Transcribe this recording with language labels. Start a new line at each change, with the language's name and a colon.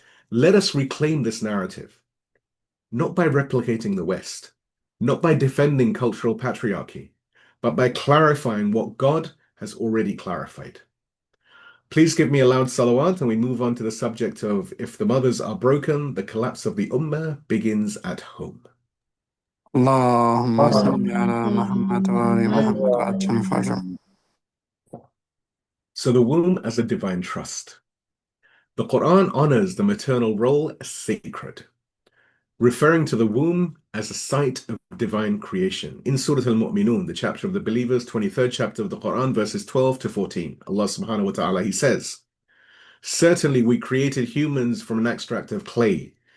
English: Let us reclaim this narrative, not by replicating the West, not by defending cultural patriarchy, but by clarifying what God has already clarified. Please give me a loud salawat, and we move on to the subject of if the mothers are broken, the collapse of the ummah begins at home.
Arabic: اللهم صل على محمد وآل محمد وعجل فرجهم.
English: So the womb as a divine trust. The Quran honors the maternal role as sacred, referring to the womb as a site of divine creation. In Surah Al-Mu'minun, the chapter of the believers, 23rd chapter of the Quran, verses 12 to 14, Allah subhanahu wa ta'ala, He says, certainly we created humans from an extract of clay.